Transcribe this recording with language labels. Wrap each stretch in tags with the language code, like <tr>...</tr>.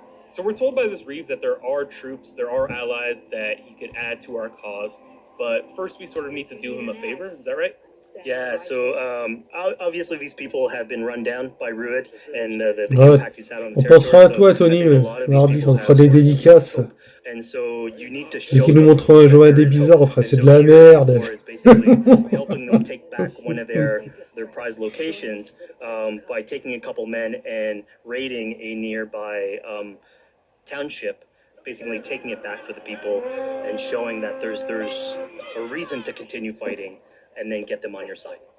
<en>So we're told by this Reeve that there are troops, there are allies that he could add to our cause, but first we sort of need to do him a favor, is that right? Yeah, so obviously these people have been run down by Rued and the impact he's had on the territory.</en> <fr>On pensera à toi, Tony, mardi, on fera des dédicaces.</fr> <en>And so you need to</en> <fr>Dès qu'ils nous montreront un jeu des bizarres, on fera c'est de la merde.</fr> <en>Helping them take back one of their prized locations by taking a couple men and raiding a nearby township, basically taking it back for the people and showing that there's a reason to continue fighting and then get them on your side.</en>